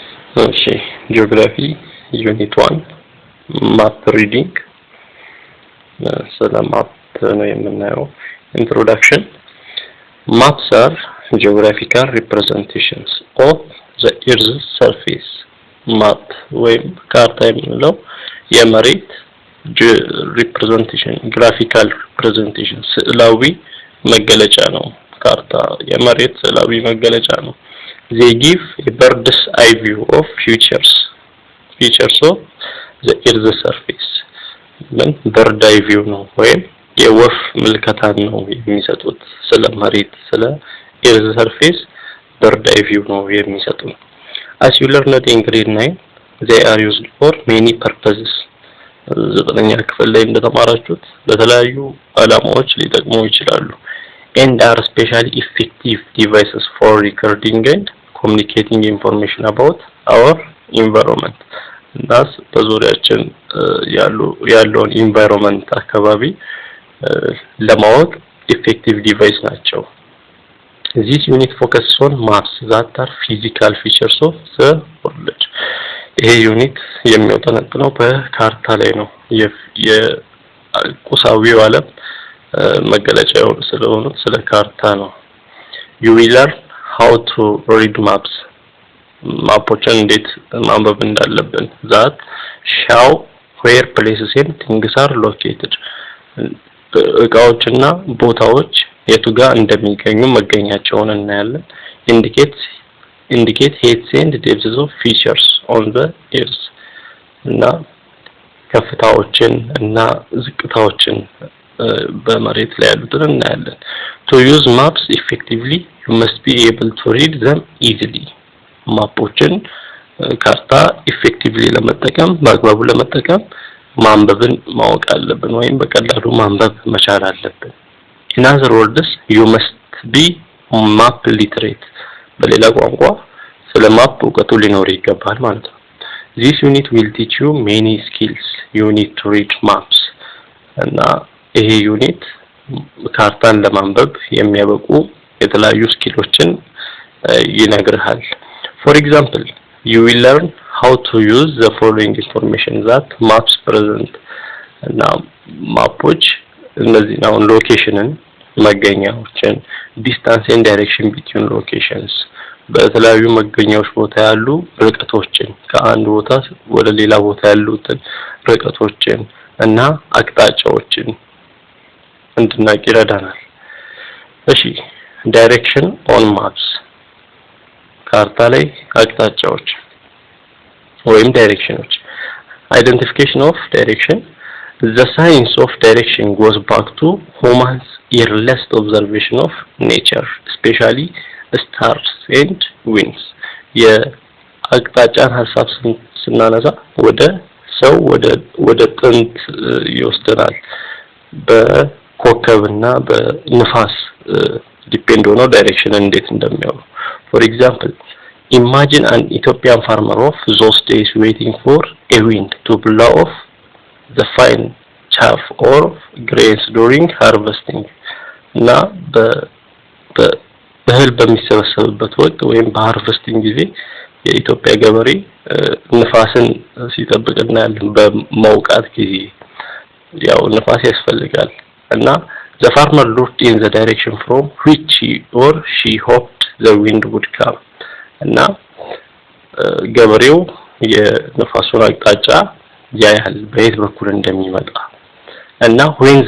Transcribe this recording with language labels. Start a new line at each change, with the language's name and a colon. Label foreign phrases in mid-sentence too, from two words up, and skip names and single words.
English: Okay, geography unit 1 map reading
Amharic: ስለ ማፕ ነው የምናየው
English: introduction maps are geographical representations of the earth's surface map
Amharic: ወይም ካርታ የምንለው የመሬት
English: representation graphical representation
Amharic: ስዕላዊ መገለጫ ነው ካርታ የመሬት ስዕላዊ መገለጫ ነው
English: they give a bird's eye view of features of the earth's surface ምን bird eye view
Amharic: ነው ወይም የወፍ ምልከታን ነው የሚሰጡት ስለ መሬት ስለ
English: earth surface bird eye view
Amharic: ነው የሚሰጡት
English: as you learned in grade 9 they are used for many purposes
Amharic: ዘጠነኛ ክፍል ላይ እንደተማራችሁት ለተለያዩ ዓላማዎች ሊጠቅሙ
English: ይችላሉ and are especially effective devices for recording and communicating information about our environment
Amharic: እናስ በዙሪያችን ያለውን
English: environment
Amharic: አካባቢ ለማወቅ
English: effective device ናቸው this unit focuses on maps that are physical features of the world
Amharic: ይሄ ዩኒት የሚያጠነጥነው በካርታ ላይ ነው የቁሳዊው ዓለም መገለጫው ስለሆነ ስለ ካርታ ነው
English: you will learn how to read maps
Amharic: ማፖችን እንዴት ማንበብ እንዳለብን
English: that show where places and things are located
Amharic: እቃዎችና ቦታዎች የቱ ጋር እንደሚገኙ መገኛቸውን እናያለን
English: indicate heights and depths of features on the earth
Amharic: እና ከፍታዎችን እና ዝቅታዎችን በመሬት ላይ ያሉትን እናያለን
English: to use maps effectively you must be able to read them easily
Amharic: ማፖችን ካርታ
English: effectively
Amharic: ለመጠቀም በአግባቡ ለመጠቀም ማንበብን ማወቅ አለብን ወይም በቀላሉ ማንበብ መቻል አለብን
English: in other words you must be map
Amharic: literate በሌላ ቋንቋ ስለ ማፕ እውቀቱ ሊኖር ይገባል ማለት ነው
English: this unit will teach you many skills you need to read maps
Amharic: እና ይሄ ዩኒት ካርታን ለማንበብ የሚያበቁ የተለያዩ ስኪሎችን ይነግርሃል
English: for example you will learn how to use the following information that maps present
Amharic: እና ማፖች እነዚህ ነው ሎኬሽንን መገኛዎችን
English: distance and direction between locations
Amharic: በተለያዩ መገኛዎች ቦታ ያሉ ርቀቶችን ከአንድ ቦታ ወደ ሌላ ቦታ ያሉትን ርቀቶችን እና አቅጣጫዎችን እንድናውቅ ይረዳናል እሺ
English: direction on maps
Amharic: ካርታ ላይ አቅጣጫዎች ወይም ዳይሬክሽኖች
English: identification of direction the science of direction goes back to humans earliest observation of nature especially stars and winds
Amharic: የአቅጣጫን ሐሳብ ስናነሳ ወደ ሰው ወደ ጥንት ይወስደናል በኮከብና በንፋስ ዲፔንድ ሆኖ ዳይሬክሽን እንዴት እንደሚያው
English: for example imagine an Ethiopian farmer of those days waiting for a wind to blow off the fine chaff or grains during harvesting
Amharic: እና በእህል በሚሰበሰብበት ወቅት ወይም በሃርቨስቲንግ ጊዜ የኢትዮጵያ ገበሬ ንፋስን ሲጠብቅና ያለን በመውቃት ጊዜ ያው ንፋስ ያስፈልጋል እና
English: the farmer looked in the direction from which he or she hoped the wind would come
Amharic: እና ገበሬው የንፋሱን አቅጣጫ ያያል በየት በኩል እንደሚመጣ እና
English: when the